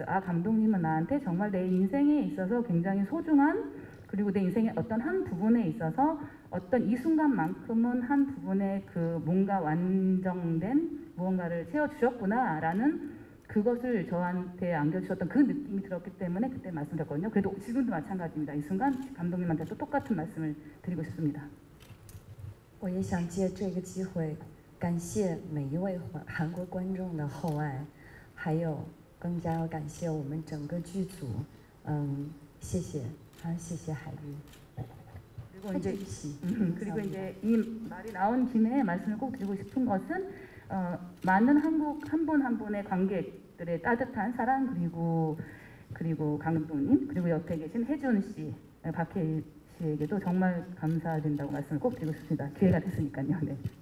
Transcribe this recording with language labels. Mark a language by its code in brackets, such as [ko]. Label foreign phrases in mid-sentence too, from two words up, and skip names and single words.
[ko] 아, 감독님은 나한테 정말 내 인생에 있어서 굉장히 소중한 그리고 내 인생의 어떤 한 부분에 있어서 어떤 이 순간만큼은 한 부분에 그 뭔가 완성된 무언가를 채워주셨구나라는 그것을 저한테 안겨주셨던 그 느낌이 들었기 때문에 그때 말씀드렸거든요. 그래도 지금도 마찬가지입니다. 이 순간 감독님한테 또 똑같은 말씀을 드리고 싶습니다. [zh] 我也想借这个机会感谢每一位韩国观众的厚爱，还有更加要感谢我们整个剧组。谢谢，谢谢海玉。 [ko] 그리고 이제 이 말이 나온 김에 말씀을 꼭 드리고 싶은 것은 많은 한국 한 분 한 분의 관객들의 따뜻한 사랑 그리고 감독님 그리고 옆에 계신 혜준 씨, 박혜일 씨에게도 정말 감사드린다고 말씀을 꼭 드리고 싶습니다.